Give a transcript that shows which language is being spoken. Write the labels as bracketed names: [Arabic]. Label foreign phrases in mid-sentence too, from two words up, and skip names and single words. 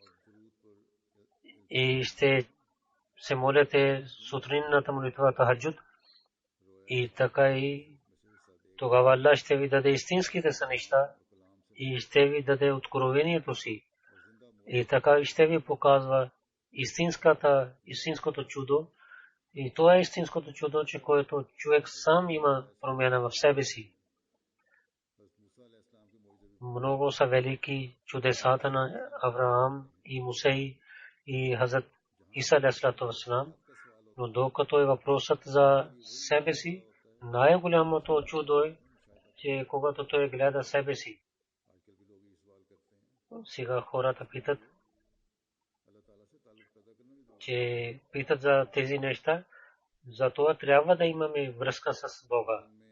[Bulgarian] и ще се молите сутринната молитва тахаджуд и така и тогава Аллах ще ви даде истинските сънища и ще ви даде откровението си и така ще ви показва истинското чудо. И това е истинското чудо, че което човек сам има промяна в себе си. Много са велики чудесата на Авраам и Мусей и Хазрат Иса [Arabic] عليه الصلاة والسلام, [Bulgarian] но докато е въпросът за себе си, най-голямото чудо е, че когато той гледа себе си. Сега хората питат, че питат за тези неща, затова трябва да имаме връзка с Бога.